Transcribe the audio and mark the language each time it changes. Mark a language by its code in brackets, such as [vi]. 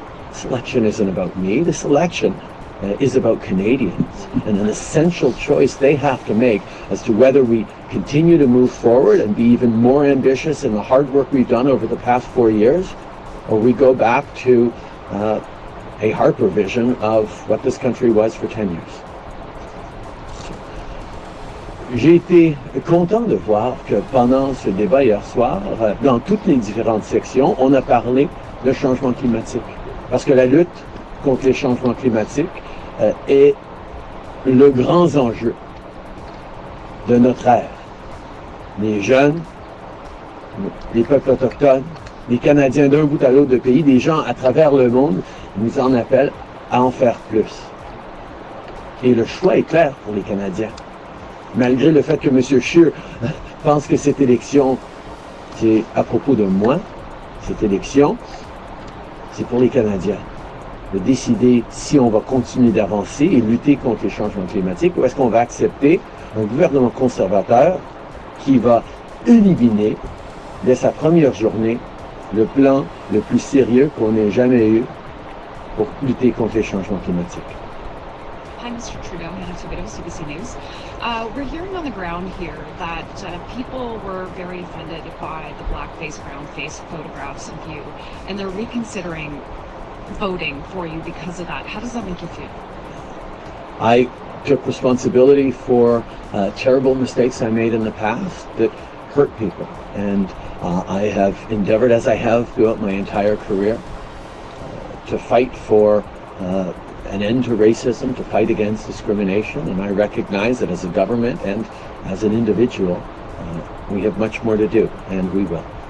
[en] This election isn't about me. This election is about Canadians, and an essential choice they have to make as to whether we continue to move forward and be even more ambitious in the hard work we've done over the past 4 years, or we go back to a Harper vision of what this country was for 10 years. [fr] J'ai été content de voir que pendant ce débat hier soir, dans toutes les différentes sections, on a parlé de changement climatique. Parce que la lutte contre les changements climatiques est le grand enjeu de notre ère. Les jeunes, les peuples autochtones, les Canadiens d'un bout à l'autre du pays, des gens à travers le monde nous en appellent à en faire plus. Et le choix est clair pour les Canadiens. Malgré le fait que M. Scheer pense que cette élection, c'est à propos de moi, cette élection, c'est pour les Canadiens de décider si on va continuer d'avancer et lutter contre les changements climatiques, ou est-ce qu'on va accepter un gouvernement conservateur qui va éliminer, dès sa première journée, le plan le plus sérieux qu'on ait jamais eu pour lutter contre les changements climatiques. [en] Hi, Mr. Trudeau, Hannah Tobido, CBC News. We're hearing on the ground here that people were very offended by the blackface, brownface photographs of you, and they're reconsidering voting for you because of that. How does that make you feel? I took responsibility for terrible mistakes I made in the past that hurt people, and I have endeavored, as I have throughout my entire career, to fight for an end to racism, to fight against discrimination, and I recognize that as a government and as an individual, we have much more to do, and we will.